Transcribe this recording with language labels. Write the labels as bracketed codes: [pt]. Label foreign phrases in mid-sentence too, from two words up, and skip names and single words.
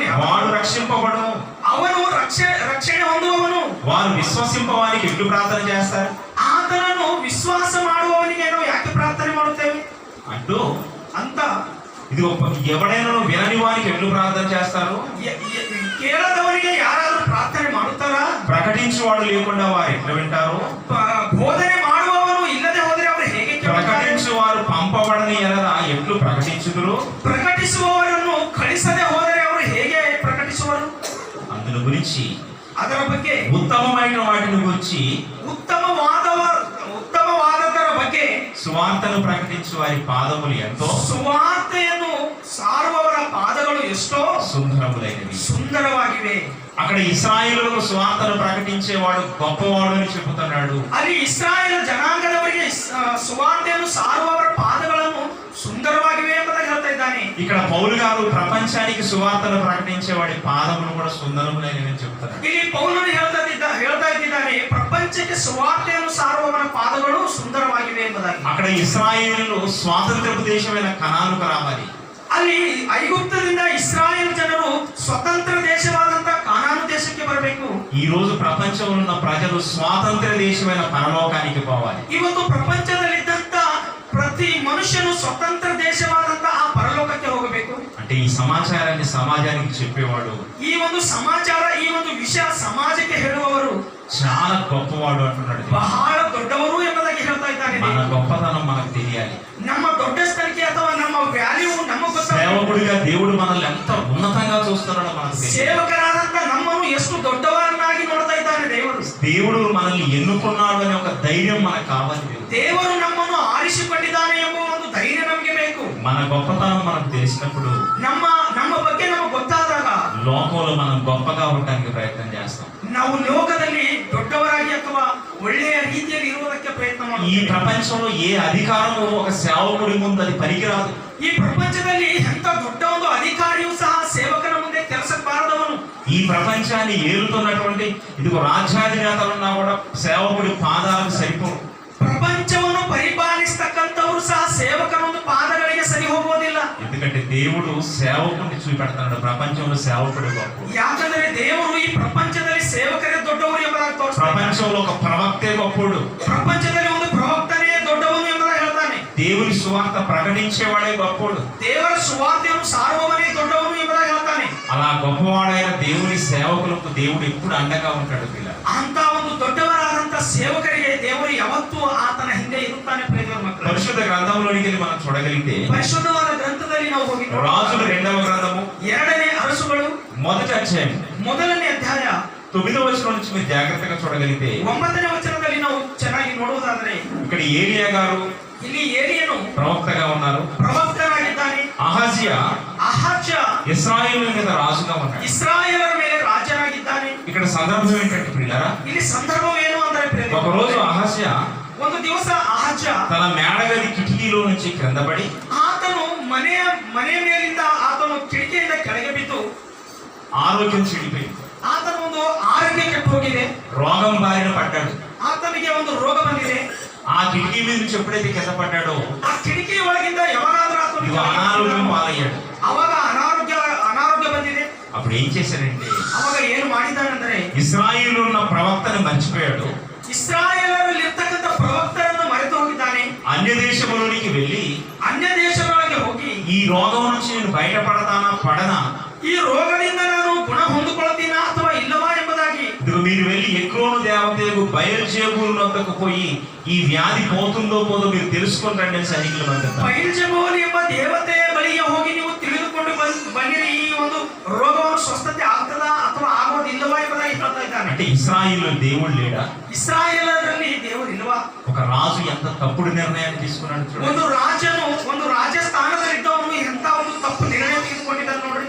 [te] వాడు రక్షింపబడు. [kn] ಅವನು ರಕ್ಷಣೆ ಹೊಂದುವವನು. [te] వారు విశ్వసింపవానికి ఎట్లు ప్రార్థన చేస్తారు [kn] ಆತನನ್ನು ವಿಶ್ವಾಸ ಮಾಡುವವನಿಗೆ ನಾವು ಯಾಕೆ ಪ್ರಾರ್ಥನೆ ಮಾಡುತ್ತೇವೆ [te] అంటూ [kn] ಅಂತ [te] ఇది ఎవడైనా వినని వానికి ఎట్లు ప్రార్థన చేస్తారు. [kn] ಕೇಳದವರಿಗೆ ಯಾರಾದರೂ ಪ್ರಾರ್ಥನೆ ಮಾಡುತ್ತಾರಾ? [te] ప్రకటించువాడు లేకుండా వారు ఎట్లా వింటారు. [kn] ಬೋಧನೆ ಮಾಡುವವನು ಇಲ್ಲದೆ ಹೋದರೆ ಅವರು ಹೇಗೆ ಕೇಳುತ್ತಾರೆ? [te] ప్రకటించువారు పంపబడని ఎడల ఎట్లు ప్రకటించుదురు. [kn] ಪ್ರಕಟಿಸುವವರನ್ನು ಕಳಿಸದೆ ಹೋದರೆ ಅವರು ಹೇಗೆ ಪ್ರಕಟಿಸುವರು? [te] అందుని గురించి [kn] ಅದರ ಬಗ್ಗೆ [te] ఉత్తమమైన వాటిని గురించి [kn] ಉತ್ತಮವಾದದರ ಬಗ್ಗೆ [te] సువార్తను ప్రకటించు వారి పాదములు ఎంతో [kn] ಸುವಾರ್ತೆಯನ್ನು ಸಾರುವವರ ಪಾದಗಳು ಎಷ್ಟೋ [te] సుందరములైనవి. [kn] ಸುಂದರವಾಗಿವೆ. [te] అక్కడ ఇశ్రాయేలులకు సువార్తను ప్రకటించేవాడు గొప్పవాడు అని చెబుతున్నాడు. [kn] ಅಲ್ಲಿ ಇಸ್ರಾಯೇಲ್ ಜನಾಂಗದವರಿಗೆ ಸುವಾರ್ತೆಯನ್ನು ಸಾರುವವರ ಪಾದಗಳನ್ನು ಸುಂದರವಾಗಿವೆ ಎಂಬುದಾಗಿ ಹೇಳ್ತಾ ಇದ್ದಾನೆ. [te] ఇక్కడ పౌలు గారు ప్రపంచానికి సువార్తను ప్రకటించేవాడి పాదములు కూడా సుందరములైనవి అని చెప్తున్నారు. [kn] ಇಲ್ಲಿ ಪೌಲನು ಹೇಳ್ತಾ ಇದ್ದಾನೆ ಪ್ರಪಂಚಕ್ಕೆ ಸುವಾರ್ತೆಯನ್ನು ಸಾರುವವರ ಪಾದಗಳು ಸುಂದರವಾಗಿವೆ ಎಂಬುದಾಗಿ. [te] అక్కడ ఇశ్రాయేలు స్వాతంత్రపు దేశమైన కనానుకు రావాలి. [kn] ಅಲ್ಲಿ ಐಗುಪ್ತದಿಂದ ಇಸ್ರಾಯೇಲ್ ಜನರು ಸ್ವತಂತ್ರ ದೇಶವಾದಂತ ಕಾನಾನು ದೇಶಕ್ಕೆ ಬರಬೇಕು. [te] ఈ రోజు ప్రపంచంలో ఉన్న ప్రజలు స్వాతంత్ర దేశమైన పరలోకానికి పోవాలి. [kn] ಇವತ್ತು ಪ್ರಪಂಚದಲ್ಲಿದ್ದಂತ ಪ್ರತಿ ಮನುಷ್ಯನು ಸ್ವತಂತ್ರ ದೇಶವಾದಂತ ಆ ಪರಲೋಕಕ್ಕೆ ಹೋಗಬೇಕು. [te] అంటే ఈ సమాచారాన్ని సమాజానికి చెప్పేవాడు [kn] ಈ ಒಂದು ಸಮಾಚಾರ ಈ ಒಂದು ವಿಷಯ ಸಮಾಜಕ್ಕೆ ಹೇಳುವವರು [te] చాలా గొప్పవాడు అంటున్నాడు. [kn] ಬಹಳ ದೊಡ್ಡವರು ಎಂಬುದಾಗಿ ಹೇಳ್ತಾ ಇದ್ದಾನೆ. [te] మన గొప్పతనం మనకు తెలియాలి. [kn] ನಮ್ಮ ದೊಡ್ಡ ಸ್ಥಳಕ್ಕೆ ಅಥವಾ ನಮ್ಮ ವ್ಯಾಲ್ಯೂ ನಮಗೆ ಗೊತ್ತಾಗಬೇಕು. [te] సేవకుడిగా దేవుడు మనల్ని ఎంత ఉన్నతంగా చూస్తున్నాడో మనకు తెలియాలి. [kn] ಸೇವಕರಾದಂತ ನಮ್ಮನ್ನು ಎಷ್ಟು ದೊಡ್ಡವರನ್ನಾಗಿ ನೋಡ್ತಾ ಇದ್ದಾನೆ ದೇವರು. [te] దేవుడు మనల్ని ఎన్నుకున్నాడు అనే ఒక ధైర్యం మనకు కావాలి. [kn] ದೇವರು ನಮ್ಮನ್ನು ಆರಿಸಿಕೊಂಡಿದ್ದಾನೆ ಎಂಬ ಒಂದು ಧೈರ್ಯ ನಮಗೆ ಬೇಕು. [te] మన గొప్పతనం మనకు తెలిసినప్పుడు [kn] ನಮ್ಮ ಬಗ್ಗೆ ನಮಗೆ ಗೊತ್ತಾದಾಗ [te] లోకంలో మనం గొప్పగా ఉండడానికి ప్రయత్నం చేస్తాం. [kn] ನಾವು ಲೋಕದಲ್ಲಿ ದೊಡ್ಡವರಾಗಿ ಅಥವಾ ಒಳ್ಳೆಯ ರೀತಿಯಲ್ಲಿ ಇರುವುದಕ್ಕೆ ಪ್ರಯತ್ನ [te] ఈ [kn] ಮಾಡುತ್ತೇವೆ. [te] ప్రపంచంలో ఏ అధికారము ఒక సేవకుడి ముందు అది పనికిరాదు. [kn] ಈ ಪ್ರಪಂಚದಲ್ಲಿ ಎಂತ ದೊಡ್ಡ ಒಂದು ಅಧಿಕಾರಿಯೂ ಸಹ ಸೇವಕನ ಮುಂದೆ ಕೆಲಸಕ್ಕೆ ಬಾರದವನು. [te] ఈ ప్రపంచాన్ని ఏలుతున్నటువంటి ఇదిగో రాజ్యాధినేతలున్నా కూడా సేవకుడి పాదాలకు సరిపోరు. [kn] ಪ್ರಪಂಚವನ್ನು ಪರಿಪಾಲಿಸತಕ್ಕಂಥವರು ಸಹ ಸೇವಕನ ಒಂದು ಪಾದಗಳಿಗೆ ಸರಿ ಹೋಗುವುದಿಲ್ಲ. [te] ఎందుకంటే దేవుడు సేవకుడిని చూపెడతాడు. ప్రపంచంలో సేవకుడు గొప్ప. [kn] ಯಾಕಂದ್ರೆ ದೇವರು ಈ ಪ್ರಪಂಚದಲ್ಲಿ ಸೇವಕರೇ ದೊಡ್ಡವರು ಎಂಬುದಾಗಿ ತೋರಿಸ್ತಾನೆ. [te] ప్రపంచంలో ఒక ప్రవక్తే గొప్పడు. [kn] ಪ್ರಪಂಚದಲ್ಲಿ ಒಂದು ಪ್ರವಕ್ತನೇ ದೊಡ್ಡವನು ಎಂಬುದಾಗಿ ಹೇಳ್ತಾನೆ. [te] దేవుని సువార్త ప్రకటించేవాడే గొప్పడు. [kn] ದೇವರ ಸುವಾರ್ತೆಯನ್ನು ಸಾರುವವನೇ ದೊಡ್ಡವನು ಎಂಬುದಾಗಿ ಹೇಳ್ತಾನೆ. [te] అలా గొప్పవాడైన దేవుని సేవకులకు దేవుడు ఎప్పుడు అండగా ఉంటాడు. పిల్ల [kn] ಅಂತ ಒಂದು ದೊಡ್ಡವರಾದಂತ ಸೇವಕರಿಗೆ ದೇವರು ಯಾವತ್ತೂ ಆತನ ಹಿಂದೆ ಇರುತ್ತಾನೆ. ಪ್ರಿಯರ ಮಕ್ಕಳೇ, [te] పరిశుద్ధ గ్రంథంలోనికి వెళ్ళి మనం చూడగలిగితే [kn] ಪರಿಶುದ್ಧವಾದ ಗ್ರಂಥದಲ್ಲಿ ನಾವು ಹೋಗಿ [te] రాజుల 2వ గ్రంథము [kn] 2ನೇ ಅರಸುಗಳು [te] 1వ అధ్యాయం [kn] 1ನೇ ಅಧ್ಯಾಯ [te] 9వ వచనం నుంచి మీరు జాగ్రత్తగా చూడగలిగితే [kn] 9ನೇ ವಚನದಲ್ಲಿ ನಾವು ಚೆನ್ನಾಗಿ ನೋಡುವುದಾದರೆ [te] ఇక్కడ ఏలియా గారు [kn] ಇಲ್ಲಿ ಏಲಿಯನು [te] ప్రవక్తగా ఉన్నారు. [kn] ಪ್ರವಕ್ತನಾಗಿದ್ದಾನೆ. [te] అహజ్యా [kn] ಅಹಜ್ಯ [te] ఇశ్రాయేలు మీద రాజుగా ఉన్నాడు. [kn] ಇಸ್ರಾಯೇಲರ ಮೇಲೆ ರಾಜನಾಗಿದ್ದಾನೆ. [te] ఇక్కడ సందర్భం ఏంటంటే పిల్లరా, [kn] ಇಲ್ಲಿ ಸಂದರ್ಭ ಏನು ಅಂದ್ರೆ [te] ఒక రోజు అహజ్యా [kn] ಒಂದು ದಿವಸ ಅಹಜ್ಯ [te] తన మేడగది కిటికీలో నుంచి కింద పడి [kn] ಆತನು ಮನೆಯ ಮೇಲಿಂದ ಆತನು ಕಿಟಕಿಯಿಂದ ಕೆಳಗೆ ಬಿದ್ದು [te] ఆరోగ్యం చెడిపోయింది. [kn] ಆತನ ಒಂದು ಆರೋಗ್ಯ ಕೆಟ್ಟು ಹೋಗಿದೆ. [te] రోగం బారిన పడ్డాడు. [kn] ಆತನಿಗೆ ಒಂದು ರೋಗ ಬಂದಿದೆ. [te] ఆ కిటికీ మీద నుంచి ఎప్పుడైతే కింద పడ్డాడో [kn] ಆ ಕಿಟಕಿ ಒಳಗಿಂದ ಯಾವಾಗಾದ್ರೂ ಆತನಿಗೆ [te] ఇదిగో అనారోగ్యం పాలయ్యాడు. [kn] ಅವಾಗ ಅನಾರೋಗ್ಯ ಬಂದಿದೆ. [te] అప్పుడు ఏం చేశాడంటే [kn] ಅವಾಗ ಏನು ಮಾಡಿದ್ದಾನೆಂದರೆ [te] ಇಸ್ರಾಯೇಲ್ ఉన్న ప్రవక్తని మర్చిపోయాడు. [kn] ಇಸ್ರಾಯೇಲರಲ್ಲಿ ಇರ್ತಕ್ಕಂಥ ಪ್ರವಕ್ತರನ್ನು ಮರೆತು ಹೋಗಿದ್ದಾನೆ. [te] అన్య దేశములోనికి వెళ్ళి [kn] ಅನ್ಯ ದೇಶಗಳಿಗೆ ಹೋಗಿ [te] ఈ రోగం నుంచి నేను బయటపడతానా పడనా, [kn] ಈ ರೋಗದಿಂದ ನಾನು ಗುಣ ಹೊಂದಿಕೊಳ್ಳುತ್ತೀನಾ ಅಥವಾ ಇಲ್ಲವಾ ಎಂಬುದಾಗಿ, [te] ఇదిగో మీరు వెళ్ళి ఎక్రోను దేవతకు బయల్జెబూలు వద్దకు పోయి ఈ వ్యాధి పోతుందో పోదో మీరు తెలుసుకొని రండి అని సైనికులు అంటారు. [kn] ಬಯಲ್ಜೆಬೂಲ್ ಎಂಬ ದೇವತೆಯ ಬಳಿಗೆ ಹೋಗಿ ನೀವು ತಿಳಿದುಕೊಂಡು ಬನ್ನಿರಿ, ಈ ಒಂದು ರೋಗವನ್ನು ಸ್ವಸ್ಥತೆ ಆಗ್ತದಾ ಅಥವಾ ಆಗೋದಿಲ್ಲವಾ ಎಂಬುದಾಗಿ ಹೇಳ್ತಾ ಇದ್ದಾನೆ. [te] అంటే ఇశ్రాయేలు దేవుడు లేడా? [kn] ಇಸ್ರಾಯೇಲರಲ್ಲಿ ದೇವರು ಇಲ್ವಾ? [te] ఒక రాజు ఎంత తప్పుడు నిర్ణయాన్ని తీసుకున్నాడు చూడండి. [kn] ಒಂದು ರಾಜನು ಒಂದು ರಾಜಸ್ಥಾನದಲ್ಲಿದ್ದವನು ಎಂತ ಒಂದು ತಪ್ಪು ನಿರ್ಣಯ ತೆಗೆದುಕೊಂಡಿದ್ದಾನೆ ನೋಡ್ರಿ.